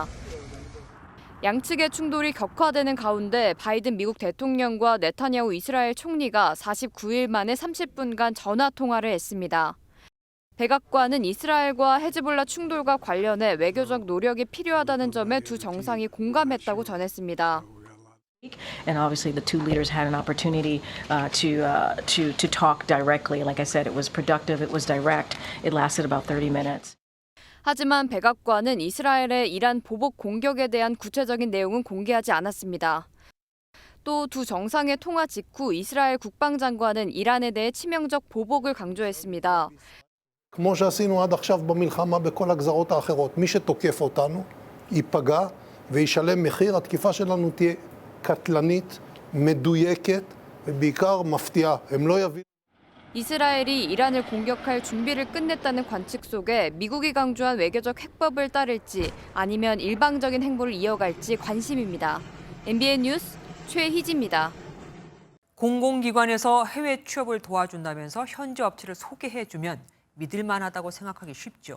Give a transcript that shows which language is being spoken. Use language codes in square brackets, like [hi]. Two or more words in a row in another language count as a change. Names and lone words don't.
[ko] 양측의 충돌이 격화되는 가운데 바이든 미국 대통령과 네타냐후 이스라엘 총리가 49일 만에 30분간 전화 통화를 했습니다. 백악관은 이스라엘과 헤즈볼라 충돌과 관련해 외교적 노력이 필요하다는 점에 두 정상이 공감했다고 전했습니다. [en] And obviously the two leaders had an opportunity to talk directly. Like I said, it was productive, it was direct. It lasted about 30 minutes. [ko] 하지만 백악관은 이스라엘의 이란 보복 공격에 대한 구체적인 내용은 공개하지 않았습니다. 또 두 정상의 통화 직후 이스라엘 국방장관은 이란에 대해 치명적 보복을 강조했습니다. [he] כמו שעשינו עד עכשיו במלחמה בכל הגזרות האחרות, מי שתוקף אותנו ייפגע וישלם מחיר. התקיפה שלנו תהיה קטלנית, מדויקת ובעיקר מפתיעה. הם לא יבינו. [ko] 이스라엘이 이란을 공격할 준비를 끝냈다는 관측 속에 미국이 강조한 외교적 핵법을 따를지 아니면 일방적인 행보를 이어갈지 관심입니다. MBN 뉴스 최희지입니다. 공공기관에서 해외 취업을 도와준다면서 현지 업체를 소개해주면 믿을 만하다고 생각하기 쉽죠.